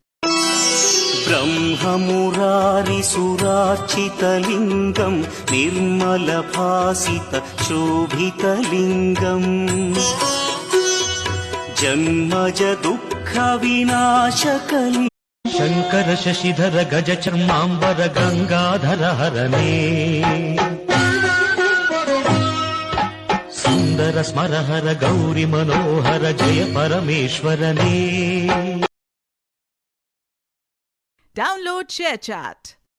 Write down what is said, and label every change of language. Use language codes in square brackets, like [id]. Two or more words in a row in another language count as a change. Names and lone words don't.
[sa] బ్రహ్మమురారిసురార్చితలింగం నిర్మలభాసిత శోభితలింగం జన్మజ దుఃఖ వినాశకలి [kn] ಶಂಕರ ಶಶಿಧರ ಗಜ ಚರ್ಮಾಂಬರ ಗಂಗಾಧರ ಹರನೇ ಸುಂದರ ಸ್ಮರಹರ ಗೌರಿ ಮನೋಹರ ಜಯ ಪರಮೇಶ್ವರನೇ. [en] Download ShareChat.